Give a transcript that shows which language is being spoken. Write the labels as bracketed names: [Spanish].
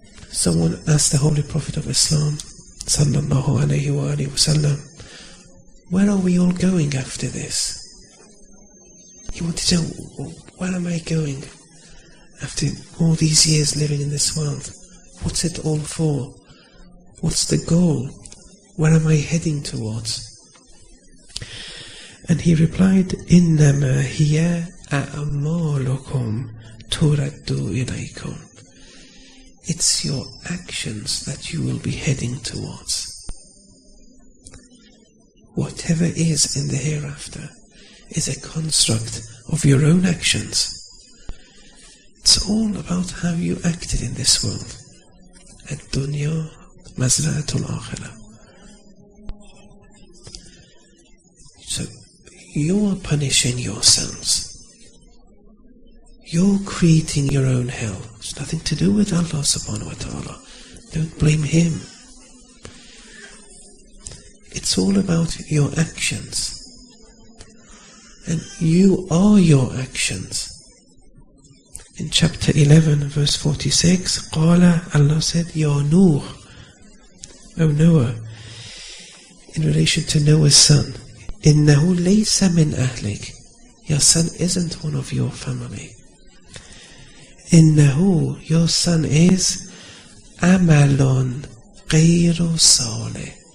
[English] Someone asked the Holy Prophet of Islam, sallallahu alayhi wa alihi wasallam, where are we all going after this? He wanted to know, where am I going after all these years living in this world? What's it all for? What's the goal? Where am I heading towards? And he replied, [Arabic] إِنَّمَا هِيَ أَعْمَالُكُمْ تُرَدُّ إِلَيْكُمْ. [English] It's your actions that you will be heading towards. Whatever is in the hereafter is a construct of your own actions. It's all about how you acted in this world. [Arabic] Ad-dunya mazra'atul akhirah. [English] So you're punishing yourselves. You're creating your own hell. It's nothing to do with Allah subhanahu wa ta'ala. Don't blame Him. It's all about your actions. And you are your actions. In chapter 11 verse 46, [Arabic] قال, [English] Allah said, [Arabic] Ya Nuh, [English] O Noah, in relation to Noah's son, [Arabic] إِنَّهُ لَيْسَ مِنْ أَهْلِكَ. [English] Your son isn't one of your family. [Arabic] إِنَّهُ, [English] your son is [Arabic] عَمَلٌ غَيْرُ صَالِحٍ.